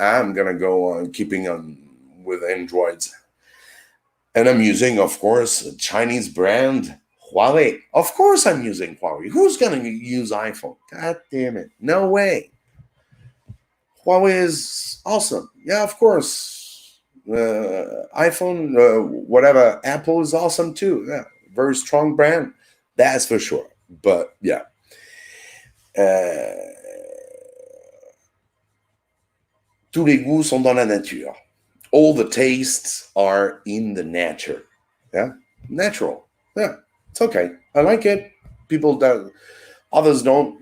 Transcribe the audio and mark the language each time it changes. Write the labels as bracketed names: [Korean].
[English] I'm gonna go on keeping on with Androids, and I'm using, of course, a Chinese brand, Huawei. Of course, I'm using Huawei. Who's gonna use iPhone? God damn it! No way. Huawei is awesome. Yeah, of course. iPhone, whatever, Apple is awesome too. Yeah, very strong brand. That's for sure. But yeah, [French] tous les goûts sont dans la nature. [English] All the tastes are in the nature. Yeah, natural. Yeah, it's okay. I like it. People that others don't.